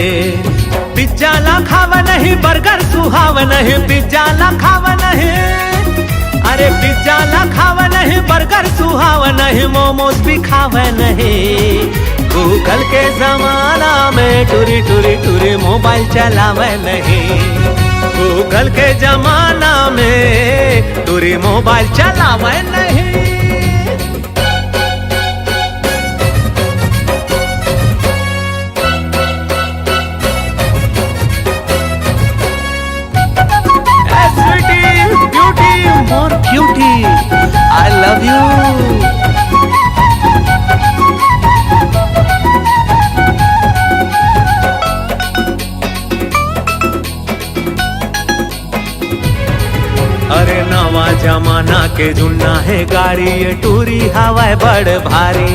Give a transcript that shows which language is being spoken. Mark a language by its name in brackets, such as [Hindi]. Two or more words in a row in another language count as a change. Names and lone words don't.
[Chhattisgarhi] पिज्जा ला खावा नहीं, बर्गर सुहावा नहीं, पिज्जा ला खावा नहीं, अरे पिज्जा ला खावा नहीं, बर्गर सुहावा नहीं, मोमोज भी खावा नहीं। गूगल के जमाना में टूरी टूरी टूरी मोबाइल चलावे नहीं, गूगल के जमाना में टूरी मोबाइल चलावे नहीं। [English] More beauty, I love you. [Chhattisgarhi] अरे नवा जमाना के जुन्ना है गाड़ी, ये टूरी हवा बड़ भारी,